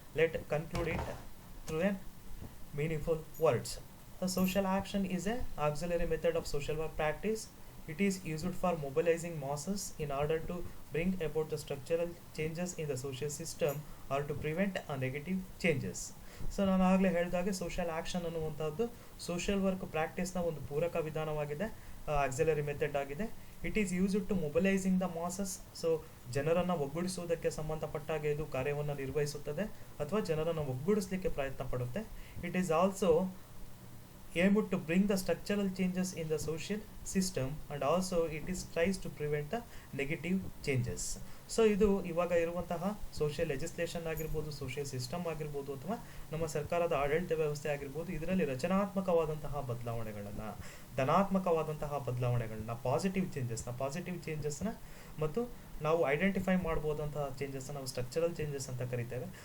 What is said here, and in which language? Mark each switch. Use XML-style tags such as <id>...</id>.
<en>Let's conclude it through a meaningful words. The social action is an auxiliary method of social work practice. It is used for mobilizing masses in order to bring about the structural changes in the social system or to prevent negative changes.</en> <kn>So ನಾನು ಆಗಲೇ ಹೇಳಿದಾಗೆ social action ಅನ್ನುವಂಥದ್ದು social work ಪ್ರಾಕ್ಟೀಸ್ನ ಒಂದು ಪೂರಕ ವಿಧಾನವಾಗಿದೆ, auxiliary method ಆಗಿದೆ.</kn> <en>It is used to mobilising the masses.</en> <kn>So ಜನರನ್ನು ಒಗ್ಗೂಡಿಸುವುದಕ್ಕೆ ಸಂಬಂಧಪಟ್ಟಾಗ ಇದು ಕಾರ್ಯವನ್ನು ನಿರ್ವಹಿಸುತ್ತದೆ ಅಥವಾ ಜನರನ್ನು ಒಗ್ಗೂಡಿಸಲಿಕ್ಕೆ ಪ್ರಯತ್ನ ಪಡುತ್ತೆ.</kn> <en>It is also aimed to bring the structural changes in the social system, and also it is tries to prevent the negative changes.</en> <kn>So ಇದು ಇವಾಗ ಇರುವಂತಹ ಸೋಷಿಯಲ್ ಲೆಜಿಸ್ಲೇಷನ್ ಆಗಿರ್ಬೋದು, ಸೋಷಿಯಲ್ ಸಿಸ್ಟಮ್ ಆಗಿರ್ಬೋದು, ಅಥವಾ ನಮ್ಮ ಸರ್ಕಾರದ ಆಡಳಿತ ವ್ಯವಸ್ಥೆ ಆಗಿರ್ಬೋದು, ಇದರಲ್ಲಿ ರಚನಾತ್ಮಕವಾದಂತಹ ಬದಲಾವಣೆಗಳನ್ನು, ಧನಾತ್ಮಕವಾದಂತಹ ಬದಲಾವಣೆಗಳನ್ನ, ಪಾಸಿಟಿವ್ ಚೇಂಜಸ್ನ ಮತ್ತು ನಾವು ಐಡೆಂಟಿಫೈ ಮಾಡ್ಬೋದಂತಹ ಚೇಂಜಸ್ನ ನಾವು ಸ್ಟ್ರಕ್ಚರಲ್ ಚೇಂಜಸ್ ಅಂತ ಕರಿತೇವೆ.</kn>